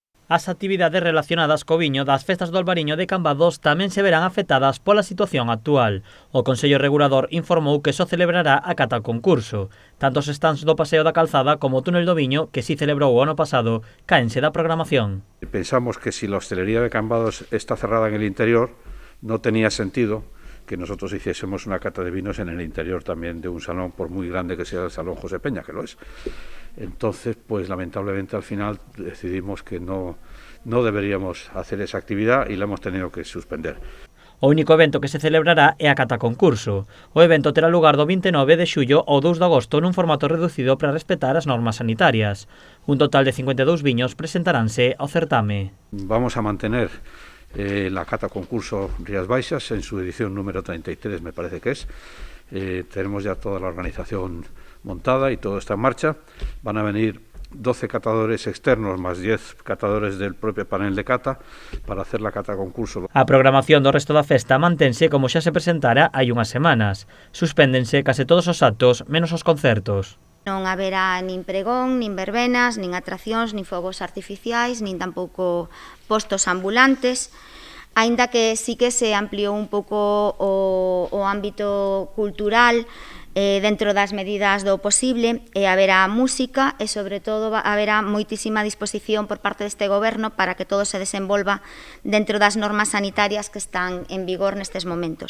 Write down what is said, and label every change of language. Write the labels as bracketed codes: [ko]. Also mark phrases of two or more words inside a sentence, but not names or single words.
[gl] As actividades relacionadas co viño das festas do Albariño de Cambados tamén se verán afectadas pola situación actual. O Consello Regulador informou que só celebrará a cata concurso. Tanto os stands do Paseo da Calzada como o Túnel do Viño, que si celebrou o ano pasado, caense da programación. [es] Pensamos que si la hostelería de Cambados está cerrada en el interior, no tenía sentido que nosotros hiciésemos una cata de vinos en el interior también de un salón, por muy grande que sea el Salón José Peña, que lo es. Entonces, pues lamentablemente al final decidimos que no deberíamos hacer esa actividad y la hemos tenido que suspender. [gl] O único evento que se celebrará é a cata concurso. O evento terá lugar do 29 de xullo ao 2 de agosto nun formato reducido para respetar as normas sanitarias. Un total de 52 viños presentaránse ao certame. [es] Vamos a mantener la cata concurso Rías Baixas en su edición número 33, me parece que es. Tenemos ya toda la organización montada y todo está en marcha. Van a venir 12 catadores externos más 10 catadores del propio panel de cata para hacer la cata concurso. [gl] A programación do resto da festa mantense como xa se presentara hai unhas semanas. Suspéndense case todos os actos, menos os concertos. Non haberá nin pregón, nin verbenas, nin atraccións, nin fogos artificiais, nin tampouco postos ambulantes, aínda que sí que se ampliou un pouco o ámbito cultural dentro das medidas do posible, e haberá música e, sobre todo, haberá moitísima disposición por parte deste goberno para que todo se desenvolva dentro das normas sanitarias que están en vigor nestes momentos.